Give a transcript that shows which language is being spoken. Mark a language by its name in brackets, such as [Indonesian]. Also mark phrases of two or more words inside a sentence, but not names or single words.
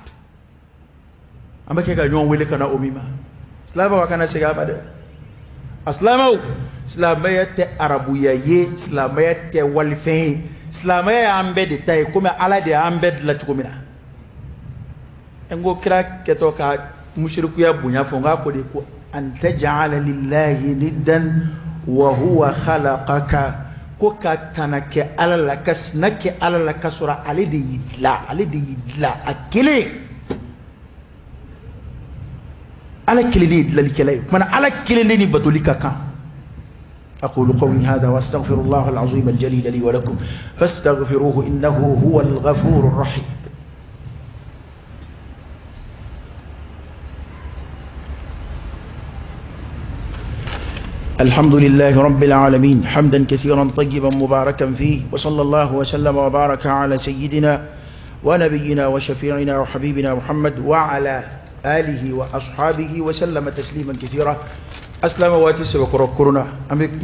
[Bambara] an bɛ kɛ ka ɲɔgɔn wele ka na o min ma silamɛw kana segin a ma dɛ a silamɛw silamɛya tɛ arabuya ye silamɛya tɛ walifɛn ye silamɛya y'an bɛɛ de ta ye komi ala de y'an bɛɛ dilan cogo min na n ko kira kɛtɔ ka musirikuya bonya fɔ n k'a ko de ko [Arabic] أن تجعل لله ندا وهو خلقك [Bambara] ko ka tana kɛ ala la ka sina kɛ ala la ka sɔrɔ ale de y'i dilan a kelen ala kelen de ye dilanlikɛla ye kumana ala kelen de ni batoli ka kan [Arabic] أقول قولي هذا وأستغفر الله العظيم الجليل لي ولكم فاستغفروه إنه هو الغفور الرحيم الحمد لله رب العالمين حمدا كثيرا طيبا مباركا فيه وصلى الله وسلم وبارك على سيدنا ونبينا وشفيعنا وحبيبنا محمد وعلى آله وأصحابه وسلم تسليما كثيرا أسلام واتي سبكرو كورونا أمي